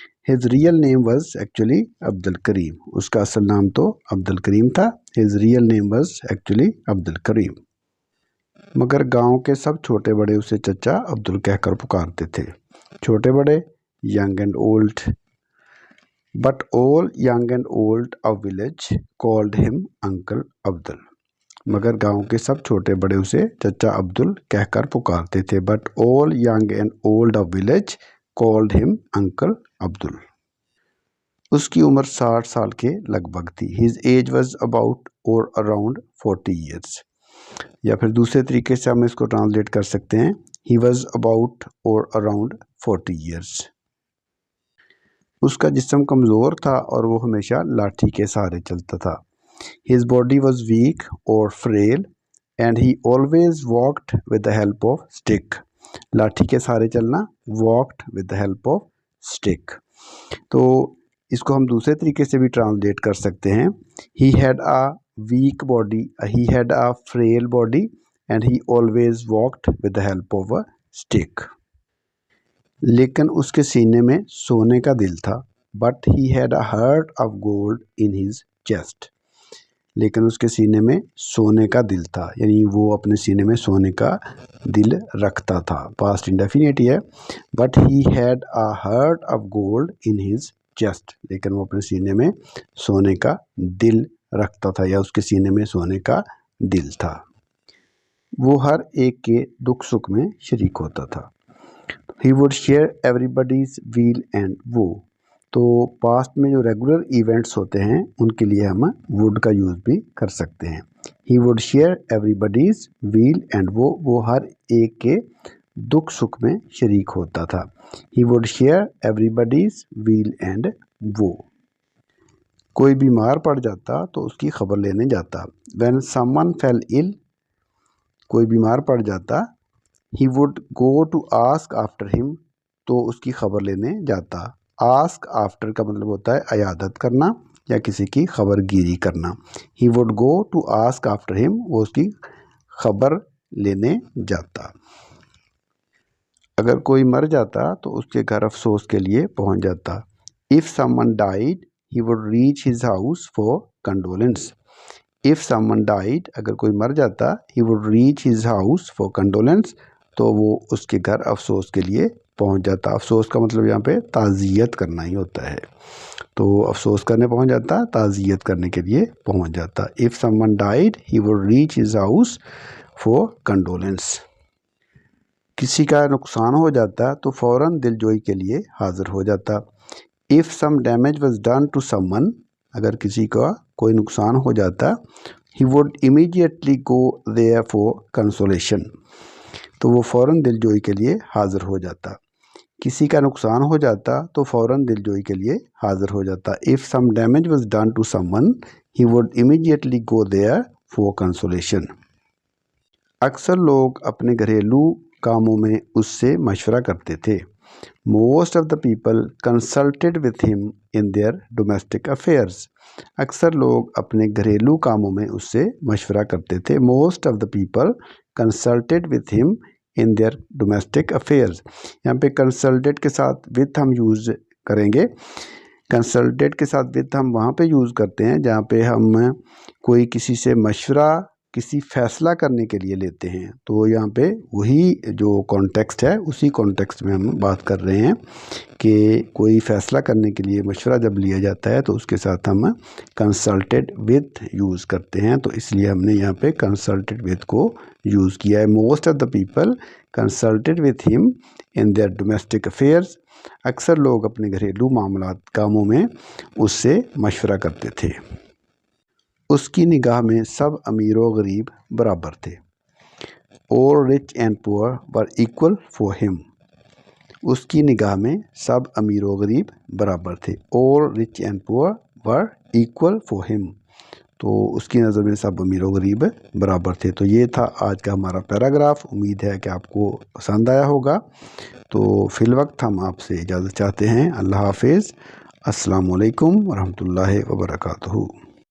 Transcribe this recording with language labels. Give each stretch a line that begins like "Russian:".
English: His real name was actually Abdul Karim.
Urdu: اس کا اصل نام تو عبد الکریم تھا.
English: His real name was actually Abdul Karim.
Urdu: مگر گاؤں کے سب چھوٹے بڑے اسے چچا عبدل کہہ کر پکارتے تھے. چھوٹے بڑے
English: young and old. But all young and old of village called him Uncle Abdul.
Urdu: مگر گاؤں کے سب چھوٹے بڑے اسے چچا عبدل کہہ کر پکارتے تھے.
English: But all young and old of village called him Uncle Abdul.
Urdu: اس کی عمر 60 سال کے لگ بھگ تھی.
English: His age was about or around 40 years.
Urdu: یا پھر دوسرے طریقے سے ہم اس کو ٹرانسلیٹ کر سکتے ہیں.
English: He was about or around 40 years.
Urdu: اس کا جسم کمزور تھا اور وہ ہمیشہ لاٹھی کے سہارے چلتا تھا.
English: His body was weak or frail and he always walked with the help of stick.
Urdu: لاٹھی کے سہارے چلنا،
English: walked with the help of stick.
Urdu: تو اس کو ہم دوسرے طریقے سے بھی ٹرانسلیٹ کر سکتے ہیں.
English: He had a weak body, he had a frail body and he always walked with the help of a stick.
Urdu: لیکن اس کے سینے میں سونے کا دل تھا.
English: But he had a heart of gold in his chest.
Urdu: لیکن اس کے سینے میں سونے کا دل تھا، یعنی وہ اپنے سینے میں سونے کا دل رکھتا تھا. پاسٹ انڈیفینٹ ہے.
English: But he had a heart of gold in his chest.
Urdu: لیکن وہ اپنے سینے میں سونے کا دل رکھتا تھا، یا اس کے سینے میں سونے کا دل تھا. وہ ہر ایک کے دکھ سکھ میں شریک ہوتا تھا.
English: He would share everybody's weal and woe.
Urdu: تو پاسٹ میں جو ریگولر ایونٹس ہوتے ہیں ان کے لیے ہم would کا یوز بھی کر سکتے ہیں.
English: He would share everybody's weal and woe.
Urdu: وہ ہر ایک کے دکھ سکھ میں شریک ہوتا تھا.
English: He would share everybody's weal and woe.
Urdu: کوئی بیمار پڑ جاتا تو اس کی خبر لینے جاتا.
English: When someone fell ill,
Urdu: کوئی بیمار پڑ جاتا.
English: He would go to ask after him.
Urdu: تو اس کی خبر لینے جاتا.
English: Ask after
Urdu: کا مطلب ہوتا ہے عیادت کرنا یا کسی کی خبر گیری کرنا.
English: He would go to ask after him.
Urdu: وہ اس کی خبر لینے جاتا. اگر کوئی مر جاتا تو اس کے گھر افسوس کے لیے پہنچ جاتا.
English: If someone died, he would reach his house for condolence. If someone died,
Urdu: اگر کوئی مر جاتا,
English: he would reach his house for condolence.
Urdu: تو وہ اس کے گھر افسوس کے لیے پہنچ جاتا. افسوس کا مطلب یہاں پہ تعزیت کرنا ہی ہوتا ہے. تو افسوس کرنے پہنچ جاتا، تعزیت کرنے کے لیے پہنچ جاتا.
English: If someone died, he would reach his house for condolence.
Urdu: کسی کا نقصان ہو جاتا تو فوراً دل جوئی کے لیے حاضر ہو جاتا.
English: If some damage was done to someone,
Urdu: اگر کسی کا کوئی نقصان ہو جاتا,
English: he would immediately go there for consolation.
Urdu: تو وہ فوراً دلجوئی کے لیے حاضر ہو جاتا. کسی کا نقصان ہو جاتا تو فوراً دلجوئی کے لیے حاضر ہو جاتا.
English: If some damage was done to someone, he would immediately go there for consolation.
Urdu: اکثر لوگ اپنے گھریلو کاموں میں اس سے مشورہ کرتے تھے.
English: Most of the people consulted with him in their domestic affairs.
Urdu: اکثر لوگ اپنے گھریلو کاموں میں اس سے مشورہ کرتے تھے.
English: Most of the people consulted with him in their domestic affairs.
Urdu: یہاں پہ consulted کے ساتھ with ہم یوز کریں گے. consulted کے ساتھ with ہم وہاں پہ یوز کرتے ہیں جہاں پہ ہم کوئی کسی سے مشورہ کسی فیصلہ کرنے کے لیے لیتے ہیں. تو یہاں پہ وہی جو کانٹیکسٹ ہے اسی کانٹیکسٹ میں ہم بات کر رہے ہیں کہ کوئی فیصلہ کرنے کے لیے مشورہ جب لیا جاتا ہے تو اس کے ساتھ ہم کنسلٹیڈ وتھ یوز کرتے ہیں. تو اس لیے ہم نے یہاں پہ کنسلٹیڈ وتھ کو یوز کیا ہے.
English: Most of the people consulted with him in their domestic affairs.
Urdu: اکثر لوگ اپنے گھریلو معاملات کاموں میں اس سے مشورہ کرتے تھے. اس کی نگاہ میں سب امیر و غریب برابر تھے.
English: All rich and poor were equal for him.
Urdu: اس کی نگاہ میں سب امیر و غریب برابر تھے.
English: All rich and poor were equal for him.
Urdu: تو اس کی نظر میں سب امیر و غریب برابر تھے. تو یہ تھا آج کا ہمارا پیراگراف. امید ہے کہ آپ کو پسند آیا ہوگا. تو فی الوقت ہم آپ سے اجازت چاہتے ہیں. اللہ حافظ. السلام علیکم ورحمۃ اللہ وبرکاتہ.